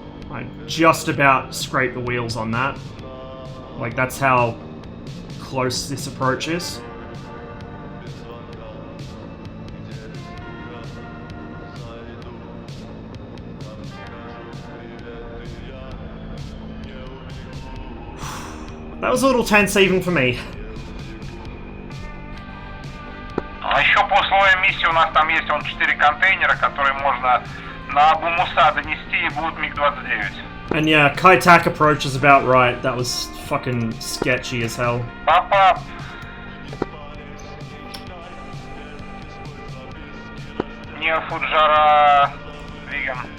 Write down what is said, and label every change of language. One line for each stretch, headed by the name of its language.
English: I just about scraped the wheels on that. Like, that's how close this approach is. That was a little tense even for me.
Russian: А еще по условиям миссии у нас там есть 4 контейнера, которые можно на Абу-Муса донести, и будут МиГ-29.
English: And yeah, Kai-Tak approach is about right. That was fucking sketchy as hell.
Russian: Папа! Не Фуджара... Виган.